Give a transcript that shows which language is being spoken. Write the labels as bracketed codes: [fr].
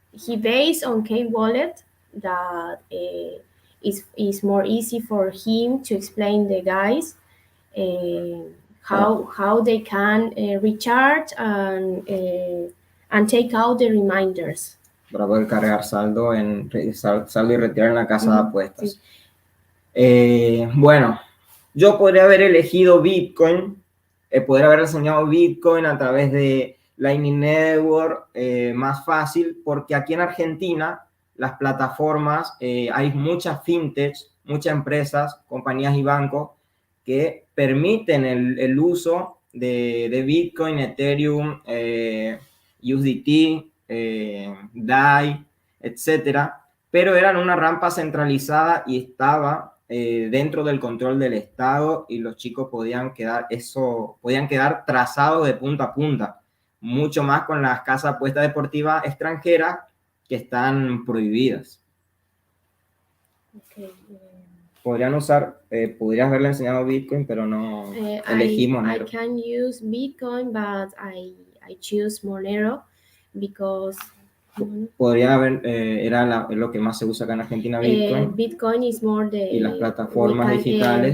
[en] he based on cakewallet that is more easy for him to explain the guys how they can recharge and take out the reminders. [es] Para poder cargar saldo y retirar en la casa de apuestas. Sí. Bueno, yo podría haber elegido Bitcoin, podría haber enseñado Bitcoin a través de Lightning Network, más fácil, porque aquí en Argentina las plataformas, hay muchas fintechs, muchas empresas, compañías y bancos que permiten el uso de Bitcoin, Ethereum, USDT, DAI, etcétera, pero eran una rampa centralizada y estaba dentro del control del Estado, y los chicos podían quedar trazados de punta a punta, mucho más con las casas de apuestas deportivas extranjeras que están prohibidas. [en] Okay. [es] Podrías haberle enseñado Bitcoin, pero no elegimos Monero. [en] I can use Bitcoin, but I choose Monero because [es] podría haber, era lo que más se usa acá en Argentina, Bitcoin. [en] Bitcoin is more [es] y las plataformas digitales.